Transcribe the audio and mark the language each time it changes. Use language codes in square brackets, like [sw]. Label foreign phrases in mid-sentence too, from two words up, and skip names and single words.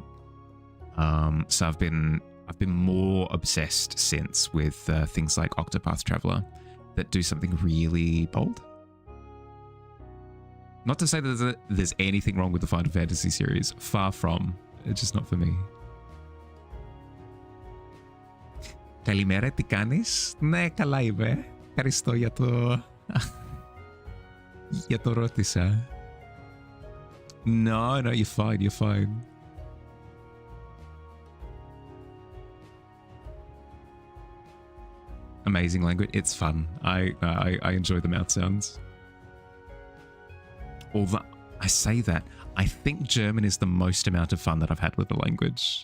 [en] So I've been more obsessed since with things like Octopath Traveler that do something really bold. Not to say that there's anything wrong with the Final Fantasy series. Far from. It's just not for me. [el] Kalimera, τι κάνεις? Ναι, καλά είμαι. Ευχαριστώ για το ρώτησα. [en] No, you're fine, you're fine. Amazing language. It's fun. I enjoy the mouth sounds. Although I say that, I think German is the most amount of fun that I've had with the language.